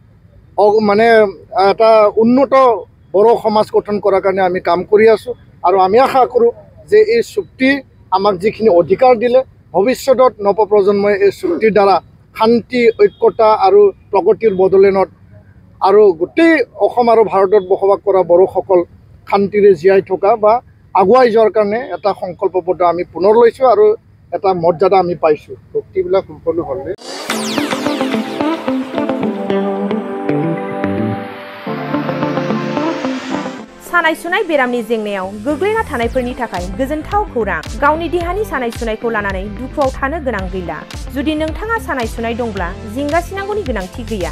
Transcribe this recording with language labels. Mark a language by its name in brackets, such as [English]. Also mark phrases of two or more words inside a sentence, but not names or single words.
[Assamese] এটা উন্নত বড়ো সমাজ গঠন কৰাৰ কাৰণে আমি কাম কৰি আছোঁ আৰু আমি আশা কৰোঁ যে এই চুক্তি আমাক যিখিনি অধিকাৰ দিলে ভৱিষ্যতত নৱপ্ৰজন্মই এই চুক্তিৰ দ্বাৰা শান্তি ঐক্যতা আৰু প্ৰগতিৰ বড়োলেণ্ডত আৰু গোটেই অসম আৰু ভাৰতত বসবাস কৰা বড়োসকল শান্তিৰে জীয়াই থকা বা আগুৱাই যোৱাৰ কাৰণে এটা সংকল্পবদ্ধ আমি পুনৰ লৈছোঁ আৰু এটা মৰ্যাদা আমি পাইছোঁ। চুক্তিবিলাক সম্পূৰ্ণ হ'লে [Bodo] सानाय सुनाय बेरामनि जेंनायाव गोग्लैना थानायफोरनि थाखाय गोजोनथाव खौरां। गावनि देहानि सानाय सुनायखौ लानानै दुखुआव थानो गोनां गैला। जुदि नोंथाङा सानाय सुनाय दंब्ला जिंगासिनांगौनि गोनांथि गैया।